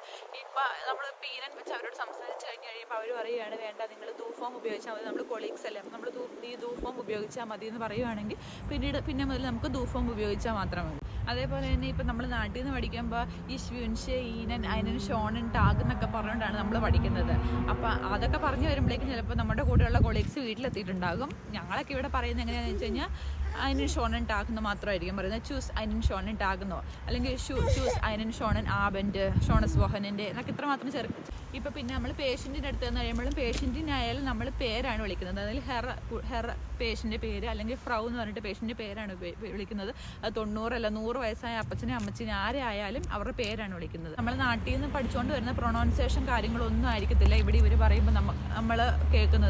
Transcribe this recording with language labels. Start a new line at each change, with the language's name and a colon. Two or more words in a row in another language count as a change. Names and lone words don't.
Malayalam: ഇപ്പം നമ്മൾ ഈനൻ വെച്ച് അവരോട് സംസാരിച്ച് കഴിയുമ്പോൾ അവർ പറയുകയാണ് വേണ്ട നിങ്ങൾ ദൂ ഫോം ഉപയോഗിച്ചാൽ മതി, നമ്മൾ കൊളീഗ്സ് അല്ലേ, നമ്മൾ ഈ ദൂ ഫോം ഉപയോഗിച്ചാൽ മതി എന്ന് പറയുകയാണെങ്കിൽ പിന്നെ മുതൽ നമുക്ക് ദൂ ഫോം ഉപയോഗിച്ചാൽ മാത്രം മതി. അതേപോലെ തന്നെ ഇപ്പം നമ്മൾ നാട്ടിൽ നിന്ന് പഠിക്കുമ്പോൾ ഈ
German: Wünsche Ihnen einen schönen Tag
Malayalam: എന്നൊക്കെ പറഞ്ഞുകൊണ്ടാണ് നമ്മൾ പഠിക്കുന്നത്. അപ്പം അതൊക്കെ പറഞ്ഞു വരുമ്പോഴേക്കും ചിലപ്പോൾ നമ്മുടെ കൂടെയുള്ള കൊളീഗ്സ് വീട്ടിലെത്തിയിട്ടുണ്ടാകും. ഞങ്ങളൊക്കെ ഇവിടെ പറയുന്നത് എങ്ങനെയാണെന്ന് വെച്ച് കഴിഞ്ഞാൽ
German: einen schonen Tag
Malayalam: എന്ന് മാത്രമായിരിക്കും പറയുന്നത്.
German: Tschüss einen schönen Tag
Malayalam: എന്നോ അല്ലെങ്കിൽ
German: Tschüss einen schönen Abend, schönes Wochenende
Malayalam: എന്നൊക്കെ ഇത്രമാത്രം ഇപ്പം പിന്നെ നമ്മൾ പേഷ്യൻറ്റിൻ്റെ അടുത്ത് നിന്ന് കഴിയുമ്പോഴും പേഷ്യൻറ്റിനായാലും നമ്മൾ പേരാണ് വിളിക്കുന്നത്. അതിൽ ഹെർ പേഷ്യൻ്റെ പേര് അല്ലെങ്കിൽ ഫ്രൗ എന്ന് പറഞ്ഞിട്ട് പേഷ്യൻ്റെ പേരാണ് വിളിക്കുന്നത്. അത് 90 അല്ല 100 വയസ്സായ അപ്പച്ചനെ അമ്മച്ചിനെ ആരെ ആയാലും അവരുടെ പേരാണ് വിളിക്കുന്നത്. നമ്മൾ നാട്ടിൽ നിന്ന് പഠിച്ചുകൊണ്ട് വരുന്ന പ്രൊണൗൺസിയേഷൻ കാര്യങ്ങളൊന്നും ആയിരിക്കത്തില്ല ഇവിടെ ഇവർ പറയുമ്പോൾ നമ്മൾ കേൾക്കുന്നത്.